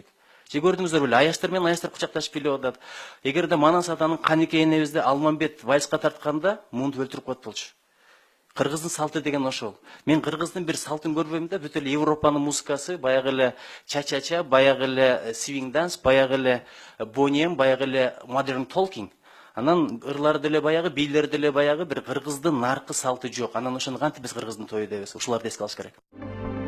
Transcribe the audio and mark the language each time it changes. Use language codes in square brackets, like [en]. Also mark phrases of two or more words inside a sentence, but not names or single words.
[ky] Же көрдүңүздөр беле? Аяштар менен аяштар кучакташып бийлеп атат. Эгерде Манас атанын Канике энебизди Алмамбет вальска тартканда муну өлтүрүп коет болчу. Кыргыздын салты деген ошол. Мен кыргыздын бир салтын көрбөйм да, бүт эле Европанын музыкасы, баягы эле ча-ча-ча, баягы эле [en] swing dance, [ky] баягы эле бонем, баягы эле modern talking. Анан ырлар деле баягы, бийлер деле баягы, бир кыргыздын наркы салты жок. Анан ошону кантип биз кыргыздын тою дебиз? Ушуларды эске алыш керек.